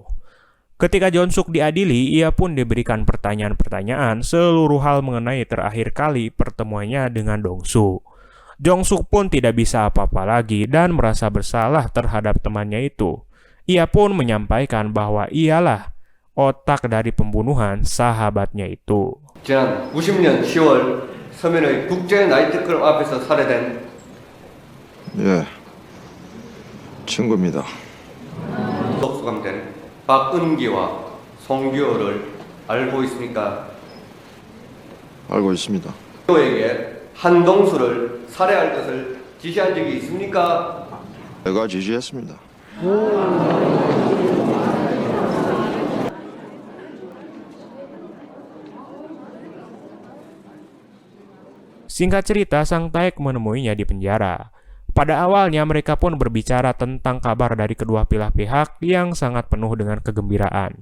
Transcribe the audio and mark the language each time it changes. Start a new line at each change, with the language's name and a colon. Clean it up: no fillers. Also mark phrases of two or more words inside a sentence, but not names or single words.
Indonesian: Ketika Jong-suk diadili, ia pun diberikan pertanyaan-pertanyaan seluruh hal mengenai terakhir kali pertemuannya dengan Dong-su. Jong-suk pun tidak bisa apa-apa lagi dan merasa bersalah terhadap temannya itu. Ia pun menyampaikan bahwa ialah otak dari pembunuhan sahabatnya itu.
Korean: 지난 90년 10월 서면의 국제 나이트클럽 앞에서 살해된 예, 친구입니다. 수감된 박은기와 송규호를 알고 있습니까? 알고 있습니다. 에게 한동수를 살해할 것을 지시한 적이 있습니까? 내가 지시했습니다.
Indonesian: Singkat cerita, Sang Taek menemuinya di penjara. Pada awalnya mereka pun berbicara tentang kabar dari kedua belah pihak yang sangat penuh dengan kegembiraan.